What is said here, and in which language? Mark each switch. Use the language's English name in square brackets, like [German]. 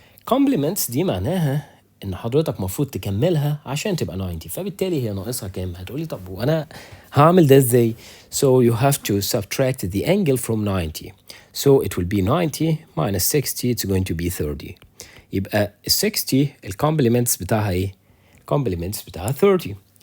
[Arabic] Complements دي معناها ان حضرتك مفروض تكملها عشان تبقى 90، فبالتالي هي ناقصها كام؟ هتقولي طب وانا هعمل ده ازاي؟ [English] So you have to subtract the angle from 90. So it will be 90 minus 60, it's going to be 30. [Arabic] يبقى ال 60 الكومبلمنتس بتاعها ايه؟ الكومبلمنتس بتاعها 30.